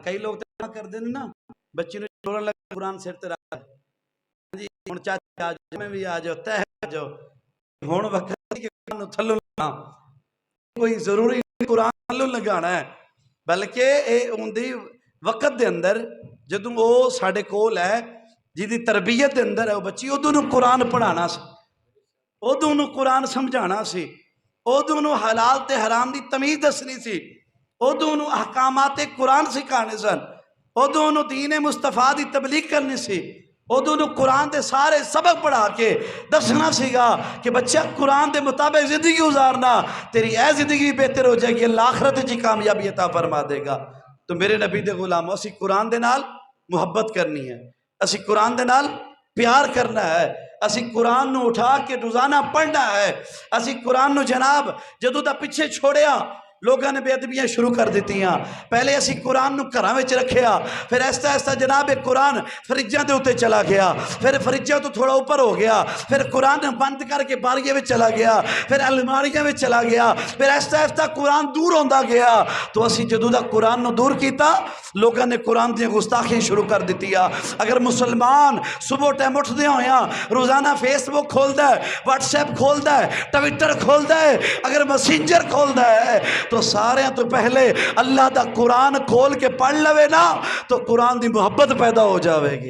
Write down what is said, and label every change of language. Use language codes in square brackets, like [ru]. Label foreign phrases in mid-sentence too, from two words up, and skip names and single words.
[pa] کئی لوگ تو کر دیں نا بچی نے چھوڑن لگا قرآن سر تے رکھ جی ہن چاچا آ جاؤ میں بھی آ جاؤ تے آ جاؤ، ہن وقت کہ قرآن تھلو لگا، کوئی ضروری نہیں قرآن تھلو لگانا ہے، بلکہ اے اندی وقت دے اندر جدوں وہ ساڈے کول ہے جی تربیت دے اندر ہے وہ بچی ادوں نو قرآن پڑھانا سی، ادوں نو قرآن سمجھانا سی، ادوں نو حلال تے حرام دی تمیز دسنی سی، ادوں نو احکامات قرآن سکھانے سن، ادوں نو دین مصطفیٰ دی تبلیغ کرنی سی، ادوں نو قرآن دے سارے سبق پڑھا کے دسنا سی گا کہ بچہ قرآن دے مطابق زندگی گزارنا، تیری اے زندگی بہتر ہو جائے گی، اللہ آخرت جی کامیابی عطا فرما دے گا۔ تو میرے نبی دے غلاموں اسی قرآن دے نال محبت کرنی ہے، اسی قرآن دے نال پیار کرنا ہے، اسی قرآن نو اٹھا کے روزانہ پڑھنا ہے، اسی قرآن نو جناب جدو دا پیچھے چھوڑیا لوگوں نے بے ادبیاں شروع کر دیتیاں. پہلے اسی قرآن نو گھراں وچ رکھیا, پھر ایستا ایستا جناب قرآن فریجاں دے اوتے چلا گیا, پھر فریجاں تو تھوڑا اوپر ہو گیا, پھر قرآن بند کر کے باریاں وچ چلا گیا, پھر الماریاں وچ چلا گیا, پھر ایستا ایستا قرآن دور ہوندا گیا. تو اسی جدوں دا قرآن نو دور کیتا, لوگوں نے قرآن دی گستاخیاں شروع کر دیتیاں. اگر مسلمان صبح ٹائم اٹھدے ہویاں روزانہ فیس بک کھولدا ہے, واٹس ایپ کھولدا ہے, ٹویٹر کھولدا ہے, اگر میسنجر کھولدا ہے, تو سارے تو پہلے اللہ دا قرآن کھول کے پڑھ لوے نا تو قرآن دی محبت پیدا ہو جاوے گی.